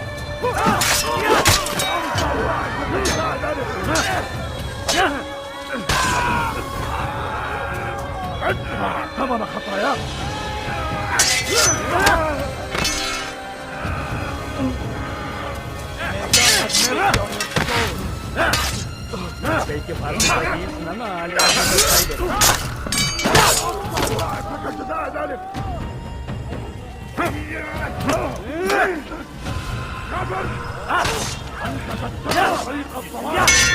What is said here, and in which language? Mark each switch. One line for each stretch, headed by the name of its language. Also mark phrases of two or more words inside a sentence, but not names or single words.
Arabic: ادفع ثمن خطاياك.
Turkish: Belki farkında değilsin ama hala kaybettin.
Arabic: أعتقد ذلك. أنت تتبع طريق الضلال.